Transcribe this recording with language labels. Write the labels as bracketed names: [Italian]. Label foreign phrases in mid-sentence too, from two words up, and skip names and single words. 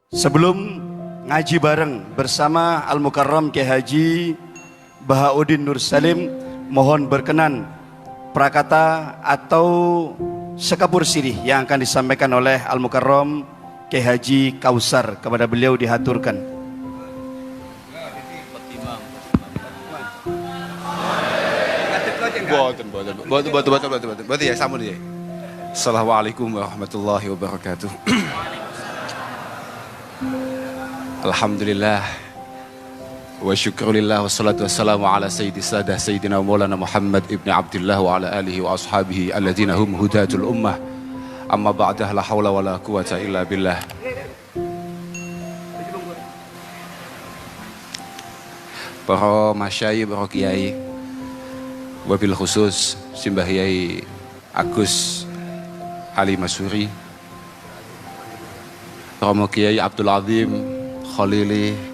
[Indonesian] Sebelum [Javanese] ngaji bareng [Indonesian] bersama Al-Mukarram Kiai Haji Bahauddin Nur Salim, mohon berkenan prakata atau sekapur sirih yang akan disampaikan oleh Al-Mukarram Kiai Haji Kausar, kepada beliau dihaturkan. [Javanese] Boten ya, sampun ya. [Arabic] السلام عليكم ورحمة الله وبركاته الحمد لله والشكر لله والصلاة والسلام على سيد السادات سيدنا مولانا محمد بن عبد الله وعلى آله وأصحابه الذين هم هداة الأمة. أما بعد لا حول ولا قوة إلا بالله. [Indonesian] Para masyayikh, para kiai, [Arabic] وبالخصوص [Indonesian] Simbah Yai Agus Ali Masuri, Romo Kiai Abdul Azim Khalili,